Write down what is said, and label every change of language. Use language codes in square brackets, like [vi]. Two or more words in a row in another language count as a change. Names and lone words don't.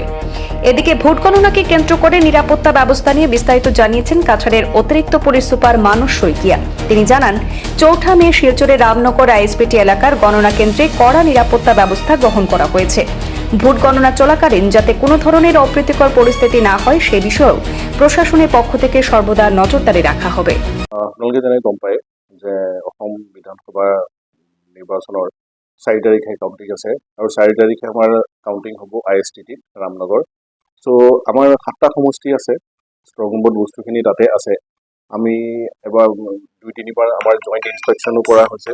[bn] এদিকে ভোট গণনাকে কেন্দ্র করে নিরাপত্তা ব্যবস্থা নিয়ে বিস্তারিত জানিয়েছেন কাছাড়ের অতিরিক্ত পুলিশ সুপার মানস শইকিয়া। তিনি জানান, ৪ঠা মে শিলচরের রামনগর আইএসবিটি এলাকার গণনা কেন্দ্রে কড়া নিরাপত্তা ব্যবস্থা গ্রহণ করা হয়েছে। ভোট গণনা চলাকালীন যাতে কোনো ধরনের অপ্রীতিকর পরিস্থিতি না হয় সে বিষয়েও প্ৰশাসনের পক্ষ থেকে সর্বদা নজরদারি ৰাখা হবে। [as] আপোনালোকে যেনে গম পায় যে অসম বিধানসভা নিৰ্বাচনৰ 4 তাৰিখে কাউণ্টিং আছে আৰু 4 তাৰিখে আমাৰ কাউণ্টিং হ'ব ISTTত ৰামনগৰ। চ' আমাৰ 7টা সমষ্টি আছে, [en] strong room [as] বস্তুখিনি তাতে আছে। আমি এবাৰ 2-3বাৰ আমাৰ [en] joint inspection [as] কৰা হৈছে।